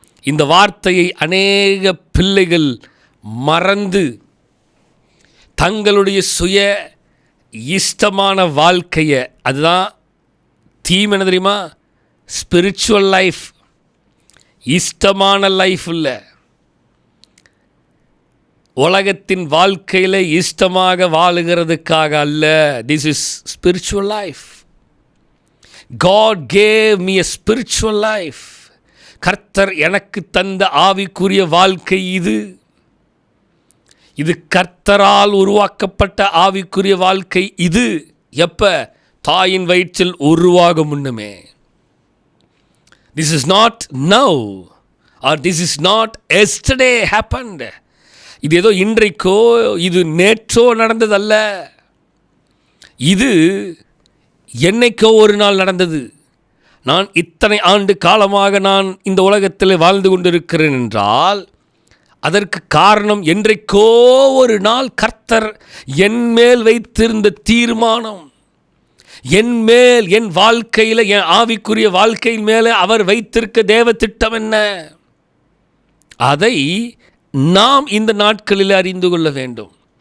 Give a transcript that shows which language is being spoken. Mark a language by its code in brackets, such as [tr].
[ta] இந்த வார்த்தையை அநேக பிள்ளைகள் மறந்து தங்களுடைய சுய இஷ்டமான வாழ்க்கையை, அதுதான் தீம், என்ன தெரியுமா? ஸ்பிரிச்சுவல் லைஃப், இஷ்டமான லைஃப் இல்லை. உலகத்தின் வாழ்க்கையில் இஷ்டமாக வாழுகிறதுக்காக அல்ல. [en] This is spiritual life. God gave me a spiritual life. [ta] கர்த்தர் எனக்கு தந்த ஆவிக்குரிய வாழ்க்கை இது. இது கர்த்தரால் உருவாக்கப்பட்ட ஆவிக்குரிய வாழ்க்கை இது. எப்ப? தாயின் வயிற்றில் உருவாக முன்னமே. [en] This is not now or this is not yesterday happened. [ta] இது ஏதோ இன்றைக்கோ, இது நேற்றோ நடந்ததல்ல. இது என்னைக்கோ ஒரு நாள் நடந்தது. நான் இத்தனை ஆண்டு காலமாக நான் இந்த உலகத்தில் வாழ்ந்து கொண்டிருக்கிறேன் என்றால் அதற்கு காரணம், என்றைக்கோ ஒரு நாள் கர்த்தர் என் மேல் வைத்திருந்த தீர்மானம், என் மேல், என் வாழ்க்கையில், என் ஆவிக்குரிய வாழ்க்கையின் மேலே அவர் வைத்திருக்க தேவ திட்டம் என்ன, அதை நாம் இந்த நாட்களில் அறிந்து கொள்ள வேண்டும்.